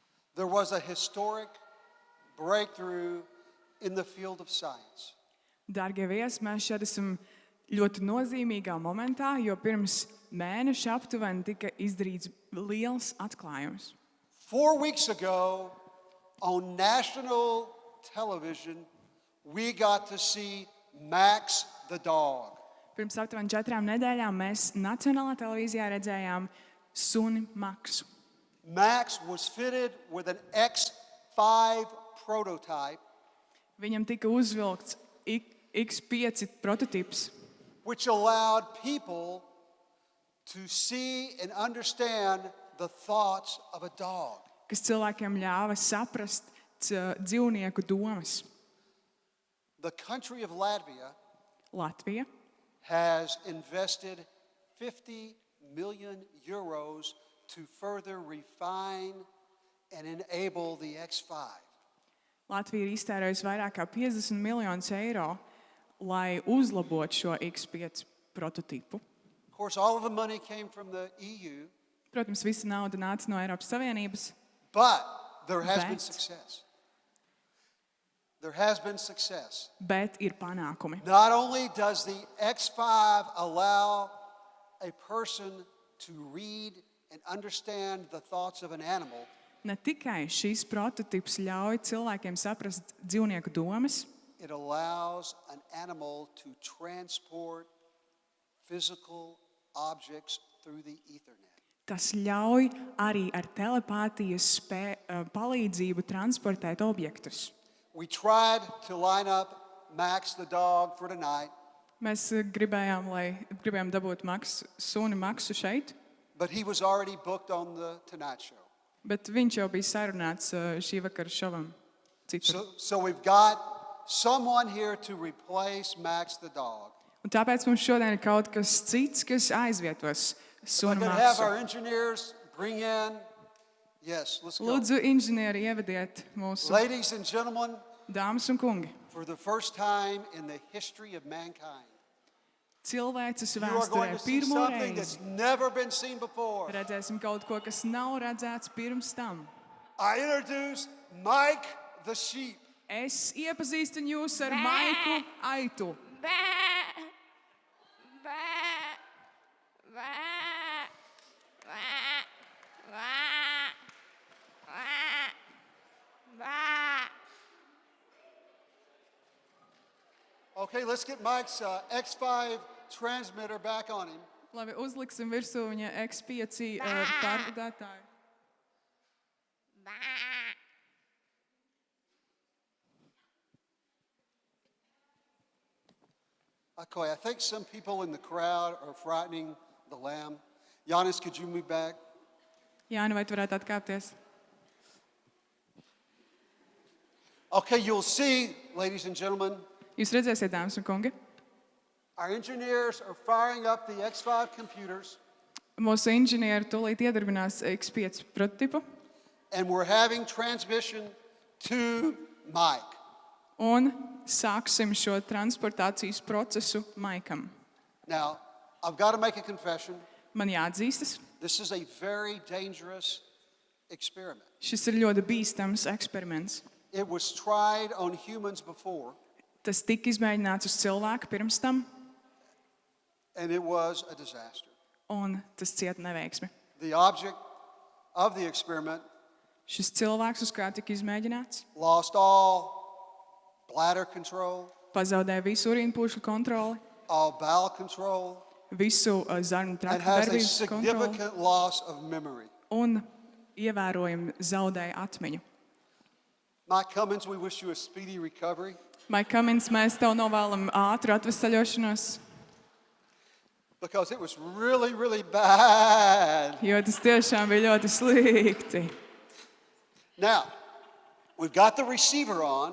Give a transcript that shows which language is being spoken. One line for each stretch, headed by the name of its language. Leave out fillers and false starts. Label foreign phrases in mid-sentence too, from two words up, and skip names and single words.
English: There was a historic breakthrough in the field of science.
Latvian: Dārgie viesi, mēs šeit esam ļoti nozīmīgā momentā, jo pirms mēneša aptuveni tika izdarīts liels atklājums.
English: 4 weeks ago, on national television, we got to see Max the dog.
Latvian: Pirms aptuveni 4 nedēļām mēs Nacionālā televīzijā redzējām suni Maksu.
English: Max was fitted with an X5 prototype,
Latvian: Viņam tika uzvilkts X5 prototyps,
English: which allowed people to see and understand the thoughts of a dog.
Latvian: kas cilvēkiem ļāva saprast dzīvnieku domas.
English: The country of Latvia
Latvian: Latvija
English: has invested 50 million euros to further refine and enable the X5.
Latvian: Latvija ir iztērējusi vairāk kā 50 miljonus eiro, lai uzlabotu šo X5 prototipu.
English: Of course, all of the money came from the EU,
Latvian: Protams, visa nauda nāca no Eiropas Savienības,
English: but there has been
Latvian: Bet-
English: success. There has been success.
Latvian: bet ir panākumi.
English: Not only does the X5 allow a person to read and understand the thoughts of an animal,
Latvian: Ne tikai šīs prototips ļauj cilvēkiem saprast dzīvnieku domas,
English: it allows an animal to transport physical objects through the Ethernet.
Latvian: tas ļauj arī ar telepātijas palīdzību transportēt objektus.
English: We tried to line up Max the dog for tonight,
Latvian: Mēs gribējām dabūt suni Maksu šeit,
English: but he was already booked on the Tonight Show.
Latvian: bet viņš jau bija sarunāts šī vakara šovam citur.
English: So we've got someone here to replace Max the dog.
Latvian: Un tāpēc mums šodien ir kaut kas cits, kas aizvietos
English: If I
Latvian: suni
English: could have
Latvian: Maksu.
English: our engineers bring in, yes, let's go.
Latvian: Lūdzu, inženieri, ievediet mūsu
English: Ladies and gentlemen,
Latvian: dāmas un kungi.
English: for the first time in the history of mankind,
Latvian: Cilvēces
English: you are going
Latvian: vēsturē
English: to see
Latvian: pirmo
English: something
Latvian: reizi
English: that's never been seen before.
Latvian: redzēsim kaut ko, kas nav redzēts pirms tam.
English: I introduce Mike the sheep.
Latvian: Es iepazīstinu jūs ar Maiku Aitu.
English: Okay, let's get Mike's X5 transmitter back on him.
Latvian: Labi, uzliksim virsū viņa X5 pārvadātāju.
English: Okay, I think some people in the crowd are frightening the lamb. Janis, could you move back?
Latvian: Jāni, vai tu varētu atkāpties?
English: Okay, you'll see, ladies and gentlemen,
Latvian: Jūs redzēsiet, dāmas un kungi,
English: our engineers are firing up the X5 computers,
Latvian: mūsu inženieri tūlīt iedarbinās X5 prototipu
English: and we're having transmission to Mike.
Latvian: un sāksim šo transportācijas procesu Maikam.
English: Now, I've got to make a confession.
Latvian: Man jāatzīstas,
English: This is a very dangerous experiment.
Latvian: šis ir ļoti bīstams eksperiments.
English: It was tried on humans before,
Latvian: Tas tika izmēģināts uz cilvēku pirms tam,
English: and it was a disaster.
Latvian: un tas cieta neveiksmi.
English: The object of the experiment
Latvian: Šis cilvēks, uz kā tika izmēģināts,
English: lost all bladder control,
Latvian: pazaudēja visu urīnpūšļu kontroli,
English: all bowel control,
Latvian: visu zarnu
English: and
Latvian: traktu
English: has a
Latvian: darbības kontroli
English: significant loss of memory.
Latvian: un ievērojami zaudēja atmiņu.
English: Mike Cummins, we wish you a speedy recovery.
Latvian: Maik Cummins, mēs tev novēlam ātru atvesaļošanos,
English: Because it was really, really bad.
Latvian: jo tas tiešām bija ļoti slikti.
English: Now, we've got the receiver on,